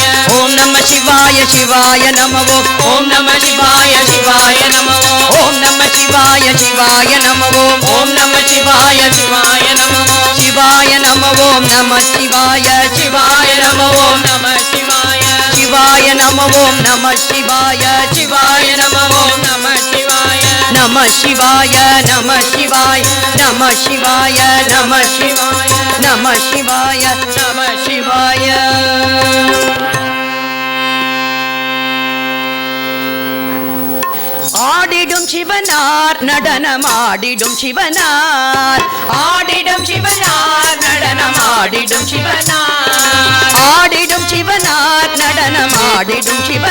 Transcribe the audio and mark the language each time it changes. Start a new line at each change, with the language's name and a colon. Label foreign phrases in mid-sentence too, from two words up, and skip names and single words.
Sanskrit: ओम नमः शिवाय शिवाय नमो ओम नमः शिवाय शिवाय नमो ओम नमः शिवाय शिवाय नमो ओम नमः शिवाय शिवाय नमो शिवाय नमो ओम नमः शिवाय शिवाय नमो ओम नमः शिवाय शिवाय नमो ओम नमः शिवाय शिवाय नमो ओम नमः शिवाय नमः शिवाय नमः शिवाय नमः शिवाय नमः शिवाय नमः शिवाय नमः शिवाय
Tamil: ஆடிடும் சிவனார் நடனமாடிடும் சிவனார் ஆடிடும் சிவனார் நடனமாடிடும் சிவனார் ஆடிடும் சிவனார் நடனமாடிடும்